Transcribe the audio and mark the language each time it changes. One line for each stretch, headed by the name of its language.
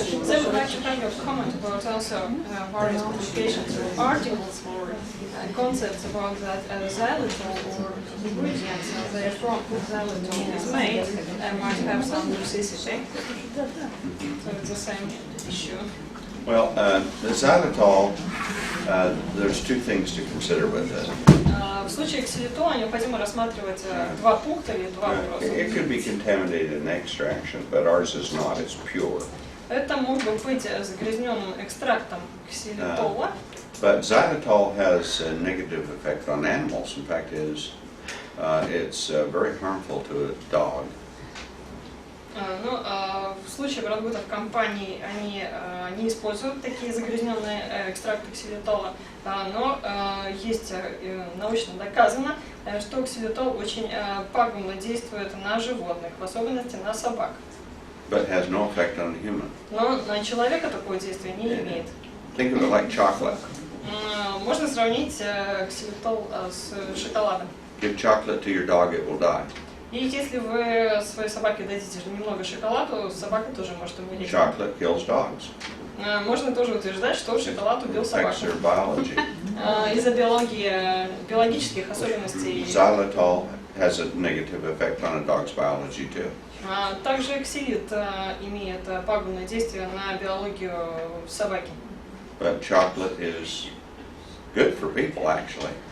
English: They would like to have your comment about also various publications or articles or concepts about that xylitol or ingredients from which xylitol is made might have some toxicity. So it's the same issue. Well, the xylitol, there's two things to consider with it.
Russian: В случае ксилитола необходимо рассматривать два пункта или два вопроса.
English: It could be contaminated in extraction, but ours is not, it's pure.
Russian: Это может быть загрязненным экстрактом ксилитола.
English: But xylitol has a negative effect on animals. In fact, it's very harmful to a dog.
Russian: Но в случае продуктов компаний они не используют такие загрязненные экстракты ксилитола, но есть научно доказано, что ксилитол очень пагубно действует на животных, в особенности на собак.
English: But has no effect on the human.
Russian: Но на человека такое действие не имеет.
English: Think of it like chocolate.
Russian: Можно сравнить ксилитол с шоколадом.
English: Give chocolate to your dog, it will die.
Russian: И если вы своей собаке дадите немного шоколаду, собака тоже может умереть.
English: Chocolate kills dogs.
Russian: Можно тоже утверждать, что шоколад убил собаку.
English: Affects their biology.
Russian: Из-за биологических особенностей.
English: Xylitol has a negative effect on a dog's biology too.
Russian: Также ксилит имеет пагубное действие на биологию собаки.
English: But chocolate is good for people, actually.